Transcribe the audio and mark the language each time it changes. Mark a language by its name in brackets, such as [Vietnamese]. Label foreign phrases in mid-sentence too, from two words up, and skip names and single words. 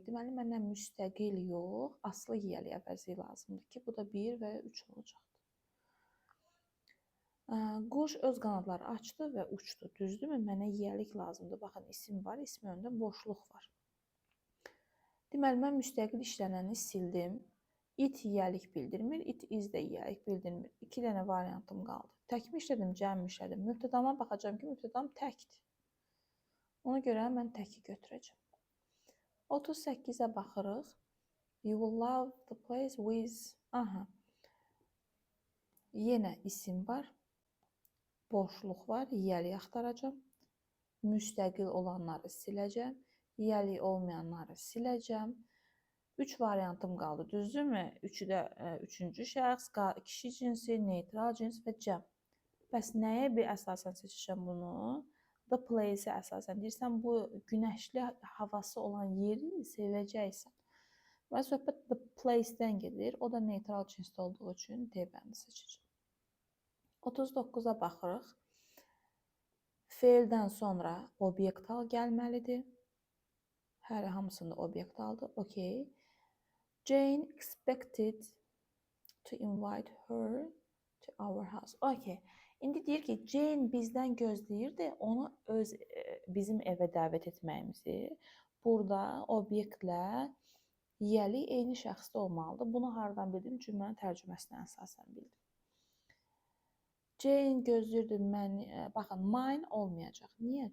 [Azerbaijani] Deməli, mənə müstəqil yox, aslı yiyəlik əvəzi lazımdır ki, bu da 1 və 3 olacaqdır. Quş öz qanadları açdı və uçdu. Düzdürmü? Mənə yiyəlik lazımdır. Baxın, isim var, ismin önündə boşluq var. Deməli, mən müstəqil işlənəni sildim. It yiyəlik bildirmir, [English] it is [Azerbaijani] də yiyəlik bildirmir. 2 dənə variantım qaldı. Təkmi işlədim, cəmmi işlədim. Mübtədama baxacağam ki, mübtədam təkdir. Ona görə mən təki götürəcəm. 38-ə baxırıq. [English] You will love the place with... [Azerbaijani] Aha. Yenə isim var. Boşluq var. Yiyəlik axtaracam. Müstəqil olanları siləcəm. Yiyəlik olmayanları siləcəm. 3 variantım qaldı, düzdürmü? Üçü də üçüncü şəxs, kişi cinsi, neytral cins və cəm. Bəs nəyə bir əsasən seçəcəm bunu? [English] The place- [Azerbaijani] ə əsasən. Deyirsən, bu günəşli havası olan yeri sevəcəksən. Və söhbət [English] the place- [Azerbaijani] dən gedir. O da neytral cinsdə olduğu üçün D bəndi seçəcəm. 39-a baxırıq. Feildən sonra obyekt al gəlməlidir. Hər hamısında obyekt aldı. [English] Okay. Jane expected to invite her to our house. Okay. [Azerbaijani] İndi deyir ki, Jane bizdən gözləyirdi onu bizim evə dəvət etməyimizi. Burada obyektlə yiyəlik eyni şəxsdə olmalıdır. Bunu hardan bildim? Cümlənin tərcüməsinə əsasən bildim. Jane gözləyirdi məni. Baxın, mine olmayacaq. Niyə?